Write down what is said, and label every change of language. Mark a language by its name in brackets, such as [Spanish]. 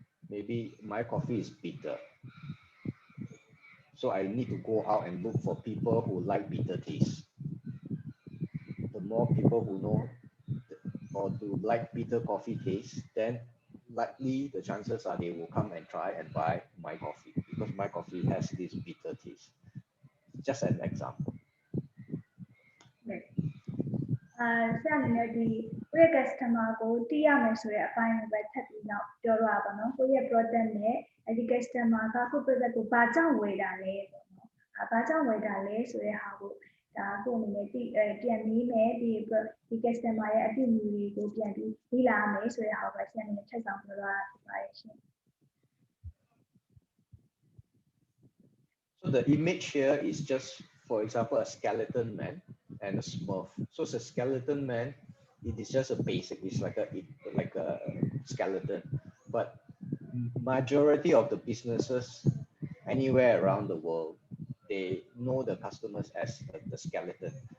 [English] Maybe my coffee is bitter, so I need to go out and look for people who like bitter taste. The more people who know or to like bitter coffee taste, then likely the chances are they will come and try and buy my coffee because my coffee has this bitter taste. Just an example. [Burmese] ဆရာအနေနဲ့ဒီကိုယ့်ရဲ့ customer ကိုသိရမယ်ဆိုတဲ့အပိုင်းကိုပဲထပ်ပြီးတော့ပြောရပါတော့ကိုယ့်ရဲ့ product နဲ့အဲဒီ customer ကကိုယ့် product ကိုဘာကြောင့်ဝယ်တာလဲပေါ့နော်ဘာကြောင့်ဝယ်တာလဲဆိုတဲ့ဟာကိုဒါကိုအနေနဲ့ပြန်မေးမယ်ဒီ customer ရဲ့အပြုအမူတွေကိုပြန်ပြီးလေ့လာမယ်ဆိုတဲ့ဟာကိုပဲဆရာအနေနဲ့ထပ်ဆောင်ပြောသွားတာဖြစ်ပါတယ်ရှင် [English] So the image here is just, for example, a skeleton man and a smurf. So it's a skeleton man. It is just a basic. It's like a skeleton. But majority of the businesses anywhere around the world, they know the customers as the skeleton.